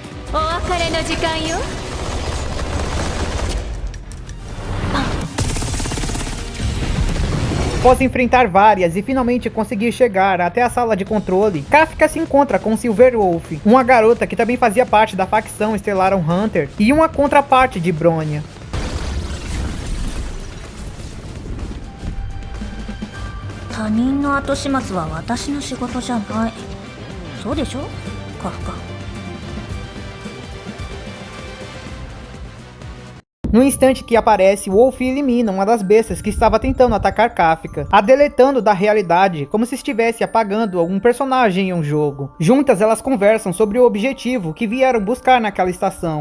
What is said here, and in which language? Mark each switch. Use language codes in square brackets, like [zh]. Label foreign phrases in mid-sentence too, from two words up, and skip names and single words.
[pt] Após enfrentar várias e finalmente conseguir chegar até a sala de controle, Kafka se encontra com Silverwolf, uma garota que também fazia parte da facção Stellaron Hunter e uma contraparte de Bronya. [ja] 他人の後始末は私の仕事じゃない。そうでしょ、カフカ。 [pt] No instante que aparece, Wolf elimina uma das bestas que estava tentando atacar Kafka, a deletando da realidade como se estivesse apagando algum personagem em um jogo. Juntas elas conversam sobre o objetivo que vieram buscar naquela estação.